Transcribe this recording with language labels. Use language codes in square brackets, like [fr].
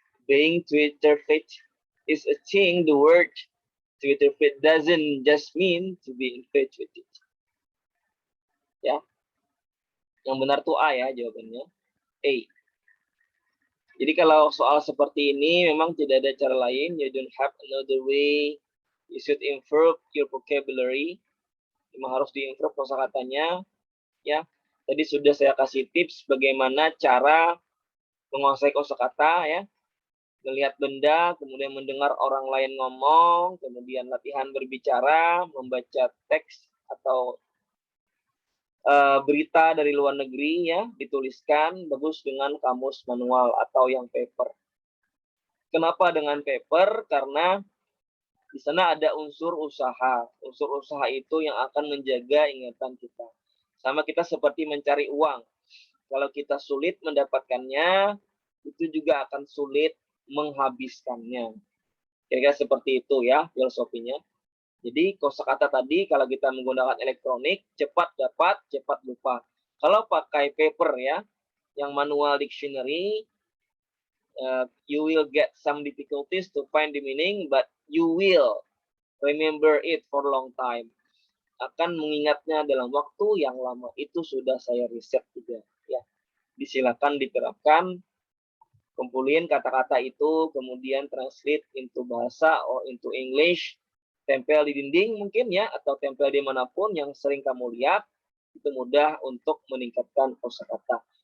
[en] Being Twitter fit is a thing. The word Twitter fit doesn't just mean to be infatuated. [id] Ya. Yang benar tuh A ya jawabannya. A. Jadi kalau soal seperti ini memang tidak ada cara lain. [en] You don't have another way. You should improve your vocabulary. [id] Memang harus diimprove kosakatanya. Ya. Tadi sudah saya kasih tips bagaimana cara menguasai kosakata ya. Melihat benda, kemudian mendengar orang lain ngomong, kemudian latihan berbicara, membaca teks atau berita dari luar negeri ya, dituliskan bagus dengan kamus manual atau yang paper. Kenapa dengan paper? Karena di sana ada unsur usaha. Unsur usaha itu yang akan menjaga ingatan kita. Sama kita seperti mencari uang. Kalau kita sulit mendapatkannya, itu juga akan sulit menghabiskannya. Kira-kira seperti itu ya filosofinya. Jadi kosakata tadi kalau kita menggunakan elektronik, cepat dapat, cepat lupa. Kalau pakai paper ya, yang manual dictionary, [en] you will get some difficulties to find the meaning, but you will remember it for long time. [id] Akan mengingatnya dalam waktu yang lama. Itu sudah saya riset juga. Ya, disilakan diterapkan. Kumpulin kata-kata itu, kemudian [en] translate into bahasa or into English. [id] Tempel di dinding mungkin ya, atau tempel di manapun yang sering kamu lihat, itu mudah untuk meningkatkan kosakata.